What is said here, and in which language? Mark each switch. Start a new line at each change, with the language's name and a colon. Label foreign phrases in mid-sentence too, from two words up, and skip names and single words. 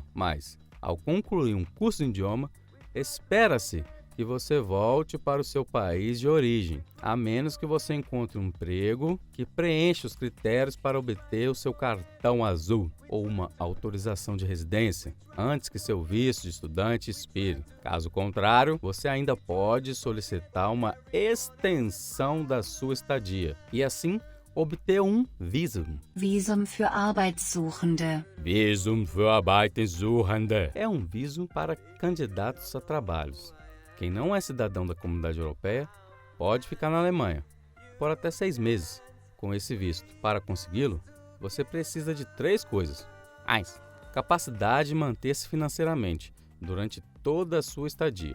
Portuguese: Mas, ao concluir um curso de idioma, espera-se que você volte para o seu país de origem, a menos que você encontre um emprego que preencha os critérios para obter o seu cartão azul ou uma autorização de residência, antes que seu visto de estudante expire. Caso contrário, você ainda pode solicitar uma extensão da sua estadia e assim obter um Visum.
German: Visum für Arbeitssuchende. Visum für Arbeitssuchende.
Portuguese: É um visto para candidatos a trabalhos. Quem não é cidadão da Comunidade Europeia pode ficar na Alemanha por até 6 meses com esse visto. Para consegui-lo, você precisa de 3 coisas. 1. Capacidade de manter-se financeiramente durante toda a sua estadia.